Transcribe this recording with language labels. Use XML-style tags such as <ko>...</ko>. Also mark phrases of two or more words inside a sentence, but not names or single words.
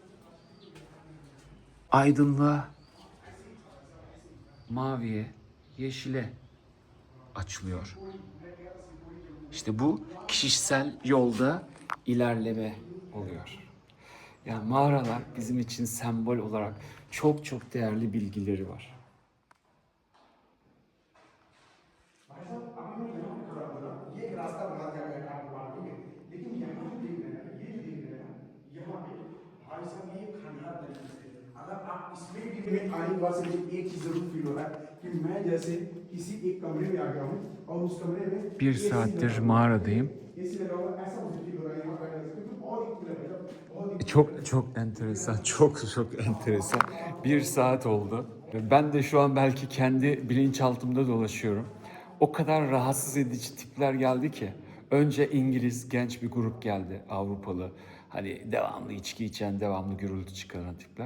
<tr>Aydınlığa, maviye, yeşile açılıyor. İşte bu kişisel yolda ilerleme oluyor. Yani mağaralar bizim için sembol olarak çok çok değerli bilgileri var.</tr> <hi>भाई साहब अभी मैं यहाँ पे खड़ा हूँ ना, ये एक रास्ता बना दिया गया घाट के पार, ठीक है। लेकिन यहाँ जो देख रहे हैं ना, ये जो देख रहे हैं ना, यहाँ पे भाई साहब ये खंडहर तरीके से, अगर आप इसमें भी मैं आने के बाद से मुझे एक चीज जरूर फील हो रहा है कि मैं जैसे किसी एक कमरे में आ गया हूँ और उस कमरे में</hi> <tr>Bir</tr> <hi>एसी</hi> <tr>saattir</tr> <hi>लगा हुआ है, ठीक</hi> <tr>mağaradayım.</tr> <hi>है। एसी लगा हुआ है, ऐसा मुझे फील हो रहा है यहाँ बैठने से, क्योंकि बहुत ही कूल है भाई साहब, बहुत ही कूल है।</hi> <tr>Çok enteresan, çok enteresan. Bir saat oldu. Ben de şu an belki kendi bilinçaltımda dolaşıyorum. O kadar rahatsız edici tipler geldi ki. Önce İngiliz genç bir grup geldi, Avrupalı. Hani devamlı içki içen, devamlı gürültü çıkaran tipler.</tr>